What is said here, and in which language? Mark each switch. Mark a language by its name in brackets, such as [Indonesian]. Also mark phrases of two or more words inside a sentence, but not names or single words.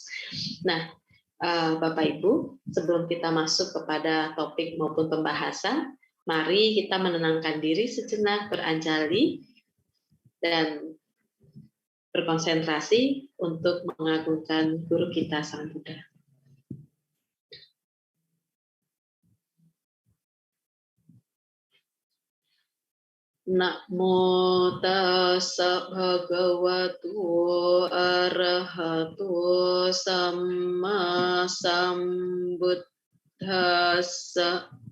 [Indonesian] Nah, Bapak Ibu, sebelum kita masuk kepada topik maupun pembahasan, mari kita menenangkan diri sejenak, beranjali dan berkonsentrasi untuk mengagungkan guru kita Sang Buddha. [Pali] Namo tassa bhagavato arahato samma sambuddhassa.